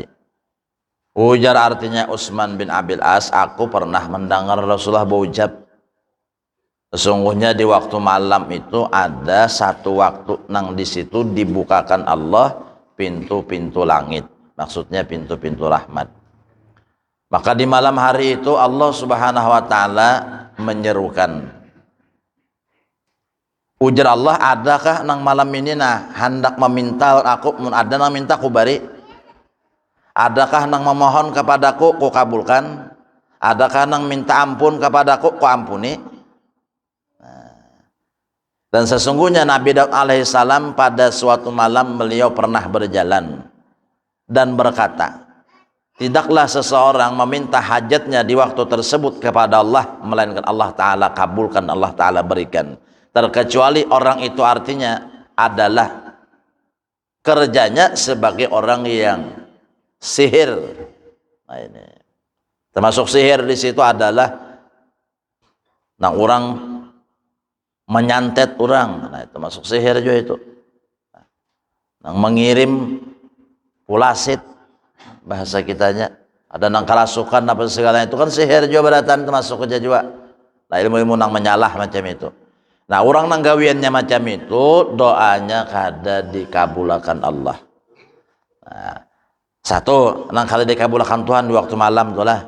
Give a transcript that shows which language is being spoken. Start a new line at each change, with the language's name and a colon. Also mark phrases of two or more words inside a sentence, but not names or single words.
Indonesian: Ujar artinya Utsman bin Abil As, aku pernah mendengar Rasulullah berucap, sesungguhnya di waktu malam itu ada satu waktu nang di situ dibukakan Allah pintu-pintu langit. Maksudnya pintu-pintu rahmat. Maka di malam hari itu Allah Subhanahu wa taala menyerukan. Ujar Allah, adakah nang malam ini hendak meminta aku, mun ada nang minta ku bari? Adakah nang memohon kepadaku ku kabulkan? Adakah nang minta ampun kepadaku ku ampuni? Dan sesungguhnya Nabi Daud alaihissalam pada suatu malam beliau pernah berjalan dan berkata, tidaklah seseorang meminta hajatnya di waktu tersebut kepada Allah, melainkan Allah Ta'ala kabulkan, Allah Ta'ala berikan. Terkecuali orang itu artinya adalah kerjanya sebagai orang yang sihir. Nah, ini termasuk sihir di situ adalah orang menyantet orang. Nah, itu masuk sihir juga itu. Mengirim pulasit, bahasa kitanya ada nang kerasukan apa segala itu kan sihir juga beratan, termasuk kerja juga. Nah, ilmu-ilmu nang menyalah macam itu. Nah, orang nang gawiannya macam itu, doanya kada dikabulkan Allah. Nah, satu nang kada dikabulkan Tuhan di waktu malam itulah.